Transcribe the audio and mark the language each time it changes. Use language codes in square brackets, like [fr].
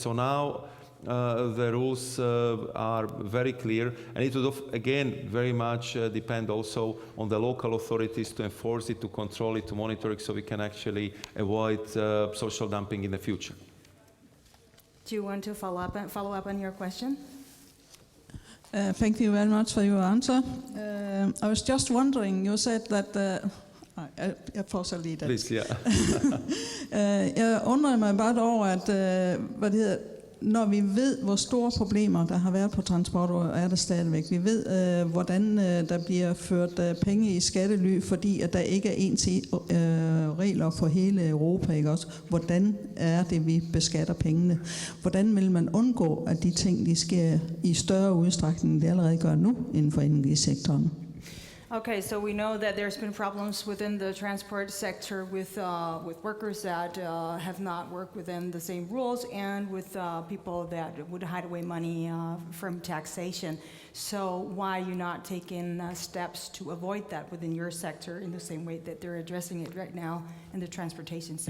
[en] So now the rules are very clear, and it would again very much depend also on the local authorities to enforce it, to control it, to monitor it, so we can actually avoid social dumping in the future. Do you want to follow up on your question? Thank you very much for your answer. I was just wondering, you said that... [da] jeg fortsætter lige det. [en] Please, yeah. [da] Jeg undrer mig bare over, at når vi ved, hvor store problemer der har været på transport, og er der stadigvæk. Vi ved, hvordan der bliver ført penge i skattely, fordi at der ikke er ens regler for hele Europa, ikke også? Hvordan er det, vi beskatter pengene? Hvordan vil man undgå, at de ting, de sker i større udstrækning, end det allerede gør nu inden for energisektoren? [en] Okay, so we know that there's been problems within the transport sector with workers that have not worked within the same rules, and with people that would hide away money from taxation. So why are you not taking steps to avoid that within your sector in the same way that they're addressing it right now in the transportation sector?